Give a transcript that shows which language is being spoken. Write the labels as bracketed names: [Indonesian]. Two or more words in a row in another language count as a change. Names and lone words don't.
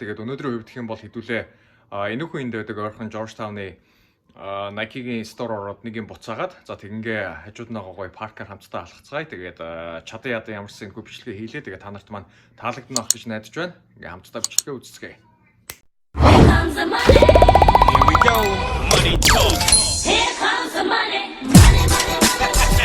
[Mongolian] Тэгээд өнөөдрийн хувьд гэх юм бол хэдүүлээ энэхүү энд байдаг ойрхон Georgetowны Nike-гийн стор ороод нэг юм буцаагаад за тэгингээ хажууд нь гоё паркаар хамтдаа алхацгаая. Тэгээд чадан ядан ямарсан энэхүү бичлэгээ хийлээ. Тэгээд та нарт маань таалагдана гэж найдаж байна. Ингээ хамтдаа бичлэгээ үзцгээе. [English] Here comes the money. Here we go. Money talk. Here comes the money. Money, money, money.